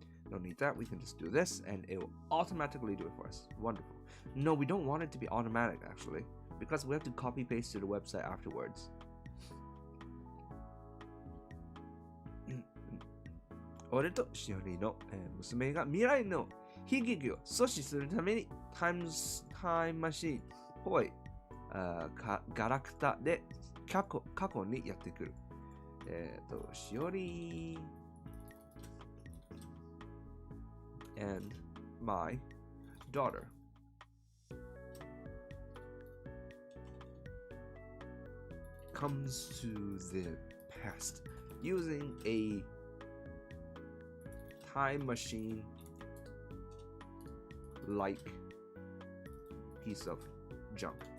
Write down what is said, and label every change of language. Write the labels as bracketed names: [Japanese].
[English] Don't need that. We can just do this, and it will automatically do it for us. Wonderful. No, we don't want it to be automatic, actually, because we have to copy paste to the website afterwards. [Japanese] 俺としおりの、娘が未来の悲劇を阻止するためにタイムマシーンっぽいガラクタで過去にやってくる。 [English] しおり and my daughter comes to the past using a time machine like piece of junk.